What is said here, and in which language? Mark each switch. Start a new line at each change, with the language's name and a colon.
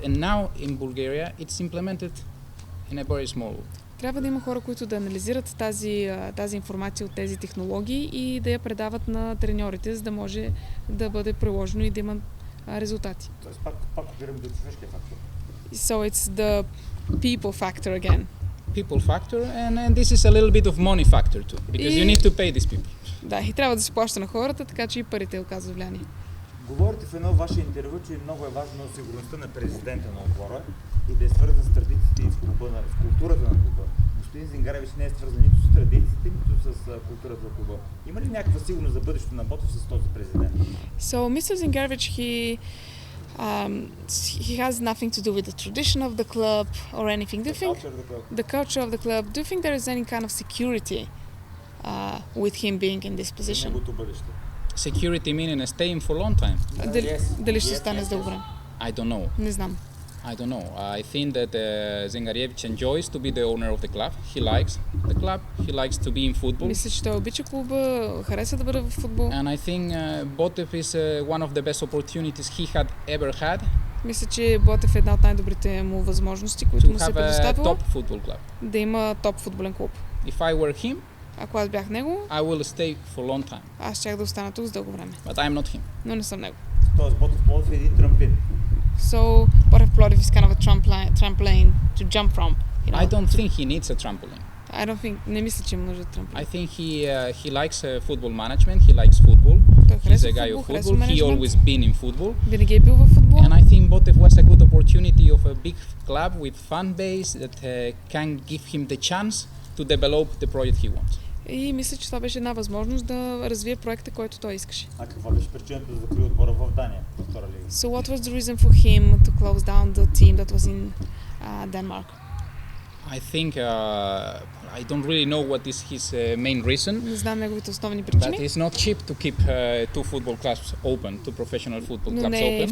English: And now in Bulgaria, it's implemented in a very small.
Bulgarian: Трябва да има хора, които да анализират тази информация от тези технологии и да я предават на треньорите, за да може да бъде приложено и да има резултати. Тоест пак опираме до човешкия фактор.
English: So it's the people factor again. People factor, and this is a little bit of money factor too, because you need to pay these people.
Bulgarian: Да, и трябва да се плаща на хората, така че и парите оказват влияние. Говорите в едно ваше интервю, че много е важно сигурността на президента на отбора и да е свързан с традициите и с културата на клуба. Господин Зингаревич не е свързан нито с традициите, нито с културата на клуба. Има ли някаква сигурност за бъдещето на Ботев с този президент?
English: So Mr. Zingarevich, he has nothing to do with the tradition of the club or anything. Do you think the culture of the club? Do you think there is any kind of security with him being in this position? Security meaning staying for a long time.
Bulgarian: Дали ще остане с дълго време?
English: I don't know.
Bulgarian: Не знам.
English: I don't know. I think that Zingarevich enjoys to be the owner of the club. He likes the club. He likes to be in football.
Bulgarian: Мисля, че той обича клуба, харесва да бъде в футбол.
English: And I think Botev is one of the best opportunities he had ever had.
Bulgarian: Мисля, че Ботев е една от най-добрите му възможности, които му се предоставила. Да има топ футболен клуб.
English: If I were him,
Bulgarian: ако аз бях него,
English: I will stay for a long time.
Bulgarian: Аз щях да остана тук с дълго време.
English: But I'm not him.
Bulgarian: Но не съм него. Тоест Ботев Пловдив е един трамплин.
English: So Ботев Пловдив is kind of a trampoline to jump from. You know, I don't think he needs a trampoline.
Bulgarian: Не мисля, че има нужда от трамполин.
English: I think he likes football management. He likes football. He's a guy of football. He always been in football.
Bulgarian: Винаги е бил в футбол.
English: And I think Botev was a good opportunity of a big club with fan base that can give him the chance to develop the project he wants.
Bulgarian: И мисля, че това беше една възможност да развие проекта, който той искаше. А каква беше причината да закрие отбора в Дания, във втора лига?
English: So what was the reason for him to close down the team that was in Denmark? I think I don't really know what is his main reason.
Bulgarian: Не знам неговите основни причини.
English: But it's not cheap to keep two football clubs open, two professional football clubs open.